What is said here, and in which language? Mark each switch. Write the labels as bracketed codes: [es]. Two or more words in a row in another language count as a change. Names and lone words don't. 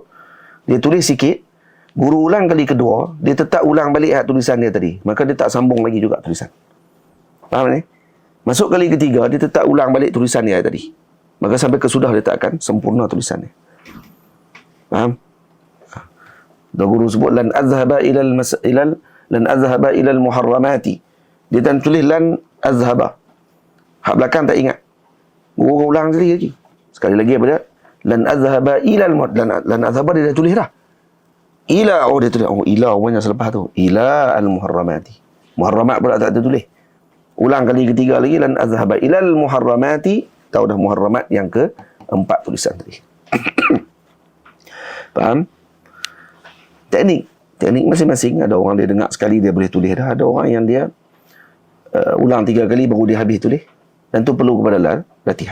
[ms] Dia tulis sikit, guru ulang kali kedua, dia tetap ulang balik tulisan dia tadi. Maka dia tak sambung lagi juga tulisan. Faham ni? Masuk kali ketiga, dia tetap ulang balik tulisan dia tadi. Maka sampai kesudah dia tak akan sempurna tulisannya. Faham? Dan guru sebut [ar] lan azhaba ilal muharramati. [ms] Dia tak tulis [ar] lan azhaba. [ms] Hak belakang tak ingat. Guru ulang lagi. Sekali lagi apa dia? [ar] Lan azhaba ilal lan azhaba [ms] dia dah tulis dah. Ila, dia tulis. Ila banyak selepas tu. [ar] Ila al-muharramati. [ms] Muharramat pula tak tertulis. Ulang kali ketiga lagi, [ar] lan azhaba ilal muharramati. [ms] Tahu dah muharramat yang ke-4 tulisan tadi. Faham? Teknik masing-masing. Ada orang dia dengar sekali dia boleh tulis dah. Ada orang yang dia ulang 3 kali baru dia habis tulis. Dan itu perlu kepada latihan.